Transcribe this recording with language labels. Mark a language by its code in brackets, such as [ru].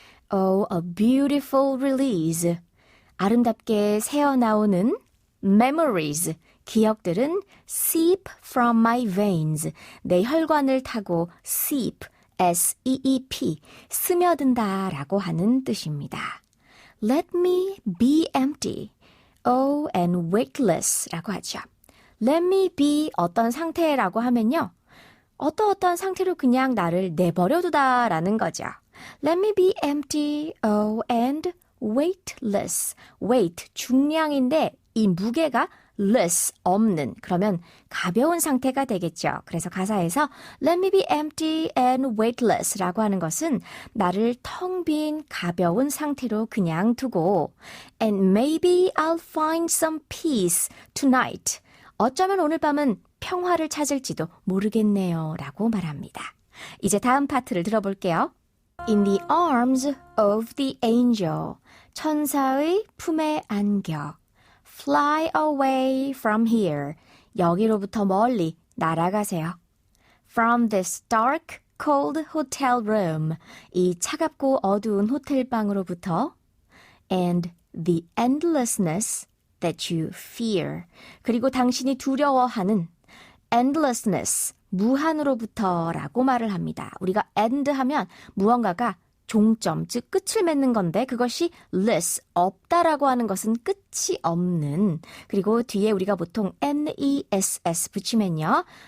[en] Oh, a beautiful release. [ko] 아름답게 새어나오는 [en] memories, [ko] 기억들은 [en] seep from my veins, [ko] 내 혈관을 타고 [en] seep, S-E-E-P, [ko] 스며든다라고 하는 뜻입니다. [en] Let me be empty, oh, and weightless라고 하죠. Let me be [ko] 어떤 상태라고 하면요. 어떤 상태로 그냥 나를 내버려두다라는 거죠. [en] Let me be empty, oh, and weightless. [ko] weight, 중량인데 이 무게가 less, 없는, 그러면 가벼운 상태가 되겠죠. 그래서 가사에서 [en] Let me be empty and weightless [ko] 라고 하는 것은 나를 텅 빈 가벼운 상태로 그냥 두고 [en] And maybe I'll find some peace tonight. [ko] 어쩌면 오늘 밤은 평화를 찾을지도 모르겠네요 라고 말합니다. 이제 다음 파트를 들어볼게요. [en] In the arms of the angel, [ko] 천사의 품에 안겨 [en] Fly away from here. [ko] 여기로부터 멀리 날아가세요. [en] From this dark, cold hotel room. [ko] 이 차갑고 어두운 호텔방으로부터 [en] And the endlessness that you fear. [ko] 그리고 당신이 두려워하는 endlessness, 무한으로부터라고 말을 합니다. 우리가 end 하면 무언가가 종점, 즉 끝을 맺는 건데 그것이 less, 없다라고 하는 것은 끝이 없는, 그리고 뒤에 우리가 보통 ness 붙이면요.